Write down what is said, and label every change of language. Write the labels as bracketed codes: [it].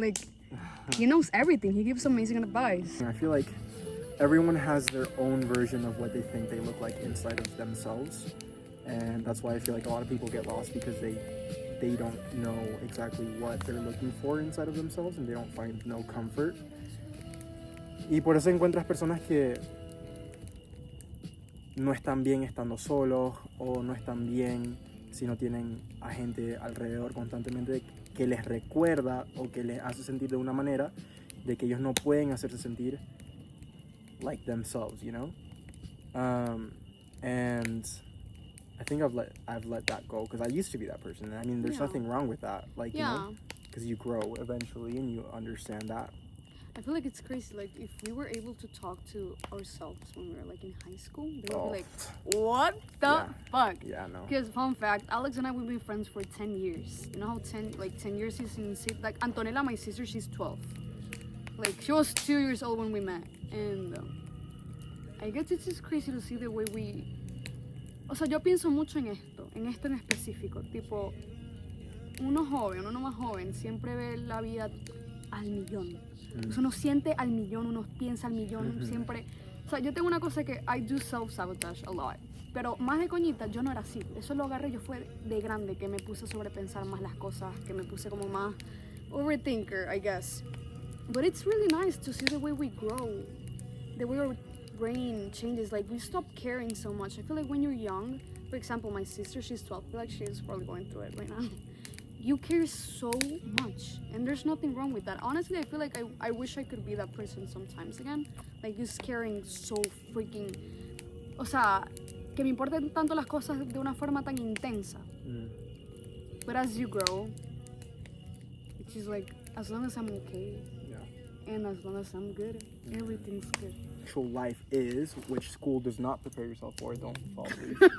[en] Like, he knows everything. He gives amazing advice. I feel like everyone has their own version of what they think they look like inside of themselves, and that's why I feel like a lot of people get lost, because they don't know exactly what they're looking for inside of themselves, and they don't find no comfort. [es] Y por eso encuentras personas que no están bien estando solos, o no están bien si no tienen a gente alrededor constantemente que les recuerda o que les hace sentir de una manera de que ellos no pueden hacerse sentir [en] like themselves, you know. And I think I've let that go, because I used to be that person. And I mean, there's Yeah. nothing wrong with that, like, you Yeah. know, because you grow eventually and you understand that. I feel like it's crazy. Like, if we were able to talk to ourselves when we were, like, in high school, they would Oh. be like, what the Yeah. fuck? Yeah, no. Because, fun fact, Alex and I, we've been friends for 10 years. You know how 10 years is in... Like, Antonella, my sister, she's 12. Like, she was 2 years old when we met. And I guess it's just crazy to see the way we... [es] O sea, yo pienso mucho en esto en específico. Tipo, uno más joven, siempre ve la vida al millón. O sea, uno siente al millón, uno piensa al millón, siempre... O sea, yo tengo una cosa que [en] I do self-sabotage a lot. [es] Pero más de coñita, yo no era así. Eso lo agarré, yo fue de grande, que me puse a sobrepensar más las cosas, que me puse como más overthinker, [en] I guess. But it's really nice to see the way we grow, the way our brain changes. Like, we stop caring so much. I feel like when you're young, for example, my sister, she's 12, I feel like she's probably going through it right now. You care so much, and there's nothing wrong with that. Honestly, I feel like I wish I could be that person sometimes again. Like, just caring so freaking... [es] O sea, que me importen tanto las cosas de una forma tan intensa. [en] But as you grow, it's just like, as long as I'm okay, and as long as I'm good, everything's good. Actual life is, which school does not prepare yourself for. Don't fall asleep.